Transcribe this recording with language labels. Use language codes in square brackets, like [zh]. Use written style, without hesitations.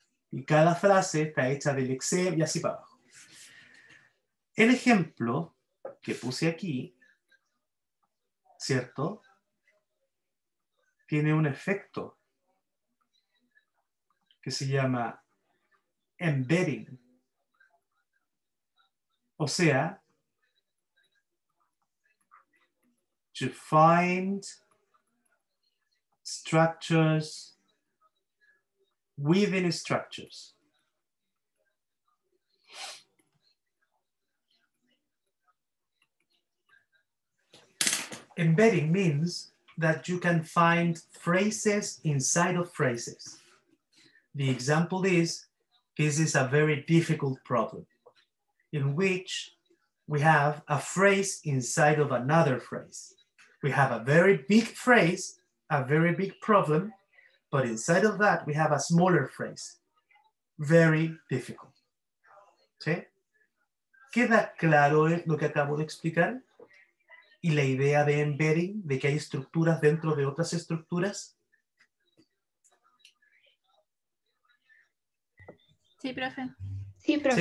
[es] Y cada frase está hecha del exem y así para abajo. El ejemplo que puse aquí, ¿cierto? Tiene un efecto que se llama embedding. O sea, [en] to find structures within structures. Embedding means that you can find phrases inside of phrases. The example is, this is a very difficult problem. in which we have a phrase inside of another phrase. We have a very big phrase, a very big problem, but inside of that we have a smaller phrase. Very difficult. [es] ¿Sí? ¿Queda claro lo que acabo de explicar? Y la idea de embedding, de que hay estructuras dentro de otras estructuras. Sí, profe. Sí, profe.